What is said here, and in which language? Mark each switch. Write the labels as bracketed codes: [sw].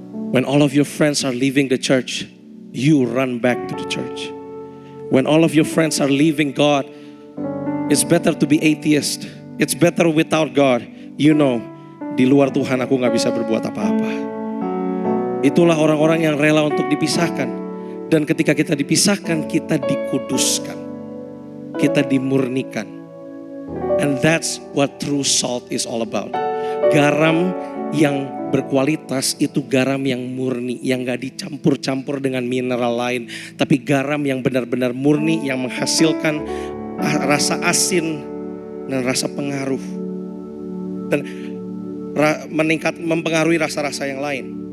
[en] When all of your friends are leaving the church, you run back to the church. When all of your friends are leaving God, it's better to be atheist. It's better without God. You know, [id] di luar Tuhan aku gak bisa berbuat apa-apa. Itulah orang-orang yang rela untuk dipisahkan. Dan ketika kita dipisahkan, kita dikuduskan. Kita dimurnikan. [en] And that's what true salt is all about. [id] Garam yang berkualitas itu garam yang murni, yang gak dicampur-campur dengan mineral lain, tapi garam yang benar-benar murni, yang menghasilkan rasa asin dan rasa pengaruh, dan mempengaruhi rasa-rasa yang lain.